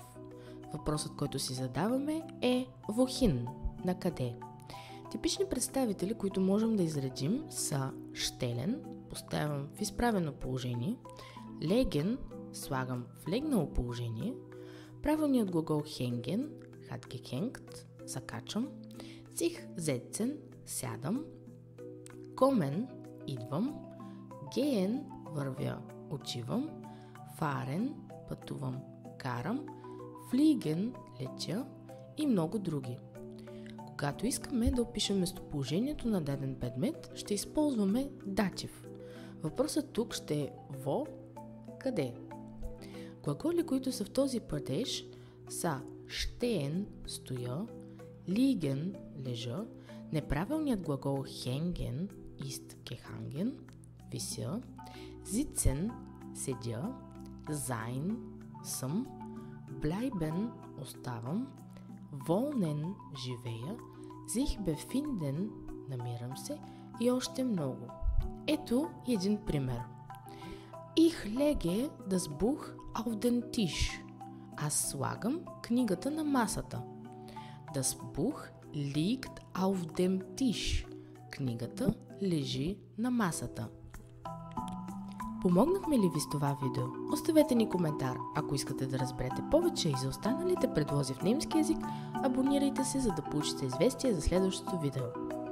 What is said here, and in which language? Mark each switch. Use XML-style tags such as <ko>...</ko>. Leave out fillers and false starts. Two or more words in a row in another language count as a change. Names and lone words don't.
<bg>Въпросът, който си задаваме е wohin, на къде. Типични представители, които можем да изредим, са stellen, поставям в изправено положение, legen, слагам в легнало положение, правилният глагол</bg> <de>hängen, hat gehängt,</de> <bg>закачам,</bg> <de>sich setzen,</de> <bg>сядам, kommen, идвам, gehen, вървя, отивам, fahren, пътувам, карам, fliegen, летя и много други. Когато искаме да опишем местоположението на даден предмет, ще използваме датив. Въпросът тук ще е во, къде. Глаголи, които са в този падеж, са stehen, стоя, liegen, лежа, неправилният глагол</bg> <de>hängen, ist gehangen,</de> <bg>вися, sitzen, седя, sein, съм, bleiben, оставам, wohnen, живея,</bg> <de>sich befinden,</de> <bg>намирам се и още много. Ето един пример.</bg> <de>Ich lege das Buch auf den Tisch.</de> <bg>Аз слагам книгата на масата.</bg> <de>Das Buch liegt auf dem Tisch.</de> <bg>Книгата лежи на масата. Помогнахме ли ви с това видео? Оставете ни коментар. Ако искате да разберете повече и за останалите предлози в немски език, абонирайте се, за да получите известие за следващото видео.</bg>